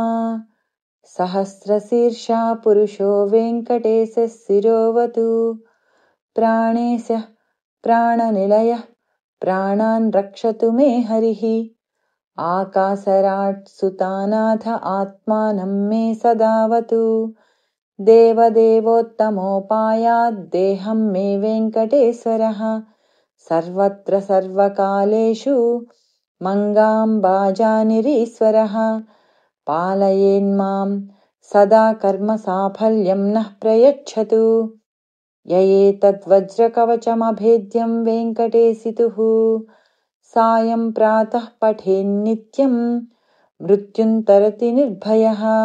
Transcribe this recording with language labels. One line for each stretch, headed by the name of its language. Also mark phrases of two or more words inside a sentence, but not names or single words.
Sanskrit: సహస్రశీర్షా పురుషో వెంకటేశ శిరోవతు ప్రాణేశః ప్రాణనిలయః ప్రాణాన్ రక్షతు మే హరిః. ఆకాశరాట్ సుతానాథ ఆత్మానం మే సదావతు. దేవదేవోత్తమోపాయాద్ దేహం మే వెంకటేశ్వరః. सर्वत्र सर्वकालेषु मङ्गाम्बाजानिरीश्वरः पालयेन्मां सदा कर्मसाफल्यं नः प्रयच्छतु य एतद्वज्रकवचमभेद्यं वेङ्कटेशितुः सायं प्रातः पठेन्नित्यं मृत्युन्तरति निर्भयः